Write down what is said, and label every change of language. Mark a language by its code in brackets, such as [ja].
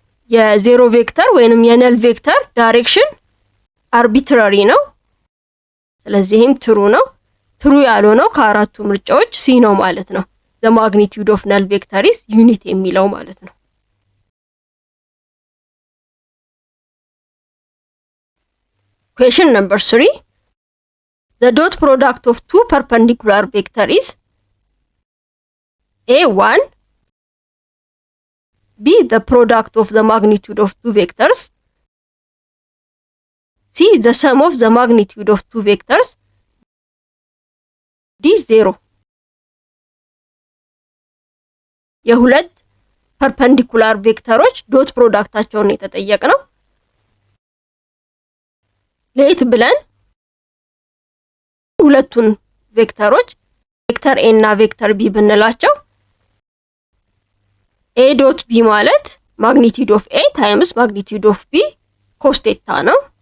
[am] የዜሮ ቬክተር ወይንም የነል ቬክተር ዳይሬክሽን አርቢትራሪ ነው፣ ስለዚህ ይሄም ትሩ ነው። ትሩ ያልሆነው ከአራቱ ምርጫዎች ሲ ነው ማለት ነው፣ [en] the magnitude of null vector is unit [am] የሚለው ማለት ነው። [en] Question number 3. The dot product of two perpendicular vector is A 1, B the product of the magnitude of two vectors, C the sum of the magnitude of two vectors, D 0. [am] የሁለት ፐርፐንዲኩላር ቬክተሮች ዶት ፕሮዳክታቸውን የተጠየቅነው ለየት ብለን ሁለቱን ቬክተሮች ቬክተር ኤ እና ቬክተር ቢ ብንላቸው ኤ ዶት ቢ ማለት ማግኒቲዩድ ኦፍ ኤ ታይምስ ማግኒቲዩድ ኦፍ ቢ ኮስ ቴታ ነው።